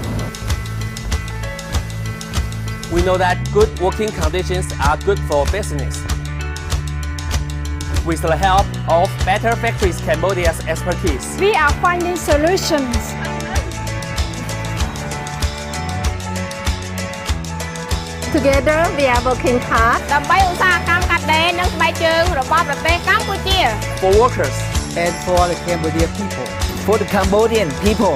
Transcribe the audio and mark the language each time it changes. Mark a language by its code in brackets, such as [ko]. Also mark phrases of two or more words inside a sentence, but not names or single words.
[en] We know that good working conditions are good for business. With the help of Better Factories Cambodia's expertise, we are finding solutions. Together, we are working hard. [km] ដើម្បីឧស្សាហកម្មកាត់ដេរនិងស្បែកជើងរបស់ប្រទេសកម្ពុជា [en] for workers and for the Cambodian people. For the Cambodian people.